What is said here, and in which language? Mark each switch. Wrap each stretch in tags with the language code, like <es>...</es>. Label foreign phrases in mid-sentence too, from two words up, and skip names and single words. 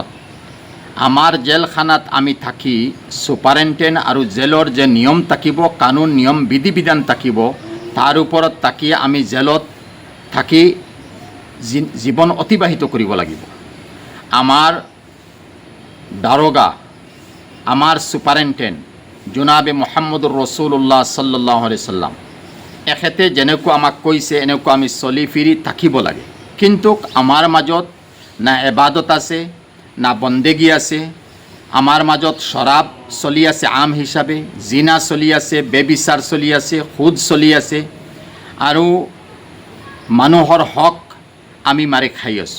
<as>আমাৰ জেলখানাত আমি থাকি ছুপাৰিনটেণ্ট আৰু জেলৰ যে নিয়ম থাকিব, কানুন নিয়ম বিধি বিধান থাকিব, তাৰ ওপৰত থাকি আমি জেলত থাকি জীৱন অতিবাহিত কৰিব লাগিব। আমাৰ দাৰোগা, আমাৰ ছুপাৰিনটেণ্ট জনাবে</as> <ar>محمد رسول الله صلى الله عليه وسلم,</ar> <as>এখেতে যেনেকুৱা আমাক কৈছে এনেকুৱা আমি চলি ফিৰি থাকিব লাগে। কিন্তু আমাৰ মাজত না ইবাদত আছে, না বন্দেগী আছে। আমাৰ মাজত শৰাব চলি আছে আম হিচাপে, জিনা চলি আছে, বেবিচাৰ চলি আছে, সুদ চলি আছে, আৰু মানুহৰ হক আমি মাৰি খাই আছোঁ।</as>